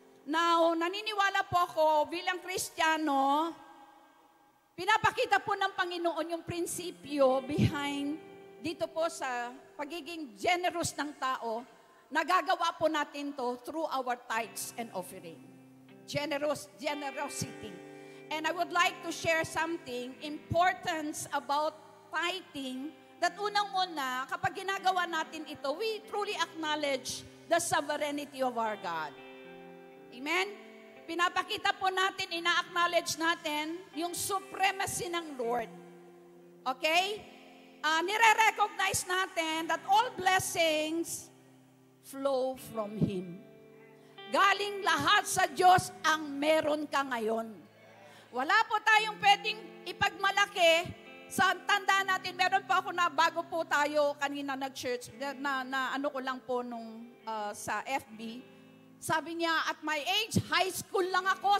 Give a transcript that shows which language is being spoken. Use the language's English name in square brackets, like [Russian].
[Filipino] Now, naniniwala po ako bilang Kristiyano, pinapakita po ng Panginoon yung prinsipyo behind dito po sa pagiging generous ng tao. Nagagawa po natin to [English] through our tithes and offering. Generosity. And I would like to share something importance about tithing, that [Filipino] unang-una, kapag ginagawa natin ito, [English] we truly acknowledge the sovereignty of our God. Amen? [Filipino] Pinapakita po natin, ina-acknowledge natin yung supremacy ng Lord. Okay? Nire-recognize natin [English] that all blessings flow from Him. [Filipino] Galing lahat sa Diyos ang meron ka ngayon. Wala po tayong pwedeng ipagmalaki. Sa tandaan natin, meron pa ako na bago po tayo kanina nag-church, na ano ko lang po nung sa FB. Sabi niya, [English] at my age, high school lang ako.